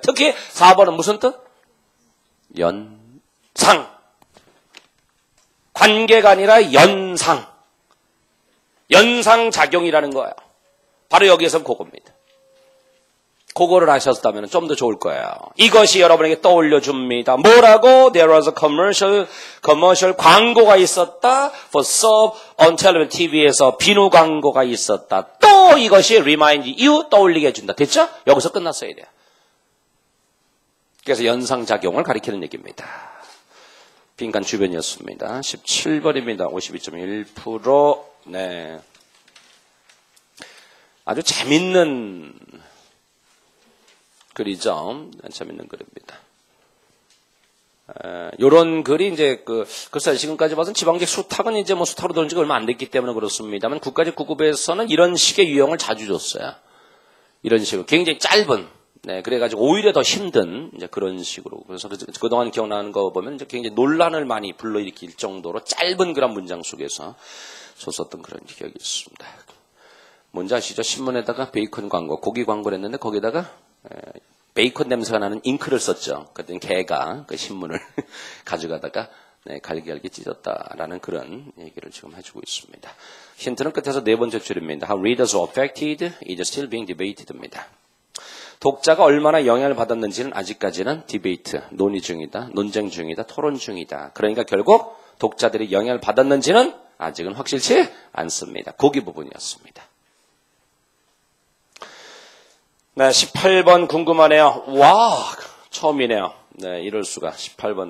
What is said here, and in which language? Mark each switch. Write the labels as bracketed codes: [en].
[ko] 특히 4번은 무슨 뜻? 연상. 관계가 아니라 연상. 연상작용이라는 거예요. 바로 여기에서 그겁니다. 그거를 아셨다면 좀 더 좋을 거예요. 이것이 여러분에게 떠올려줍니다. 뭐라고? [en] There was a commercial [ko] 광고가 있었다. [en] For soap on television, [ko] TV에서 비누 광고가 있었다. 또 이것이 [en] remind you, [ko] 떠올리게 해준다. 됐죠? 여기서 끝났어야 돼요. 그래서 연상작용을 가리키는 얘기입니다. 빈칸 주변이었습니다. 17번입니다. 52.1%. 네. 아주 재밌는 글이죠. 재밌는 글입니다. 요런 글이 이제 글쎄 지금까지 봐서는 지방직 수탁은 이제 뭐 수탁으로 들은 지가 얼마 안 됐기 때문에 그렇습니다만 국가직 9급에서는 이런 식의 유형을 자주 줬어요. 이런 식으로. 굉장히 짧은. 네, 그래가지고 오히려 더 힘든, 이제 그런 식으로. 그래서 그동안 기억나는 거 보면 이제 굉장히 논란을 많이 불러일으킬 정도로 짧은 그런 문장 속에서 줬었던 그런 기억이 있습니다. 뭔지 아시죠? 신문에다가 베이컨 광고, 고기 광고를 했는데 거기다가 베이컨 냄새가 나는 잉크를 썼죠. 그랬더니 개가 그 신문을 가져가다가 갈기갈기 찢었다라는 그런 얘기를 지금 해주고 있습니다. 힌트는 끝에서 네 번째 줄입니다. [en] How readers are affected is still being debated입니다. [ko] 독자가 얼마나 영향을 받았는지는 아직까지는 디베이트, 논의 중이다, 논쟁 중이다, 토론 중이다. 그러니까 결국 독자들이 영향을 받았는지는 아직은 확실치 않습니다. 거기 부분이었습니다. 네, 18번 궁금하네요. 와, 처음이네요. 네, 이럴 수가. 18번.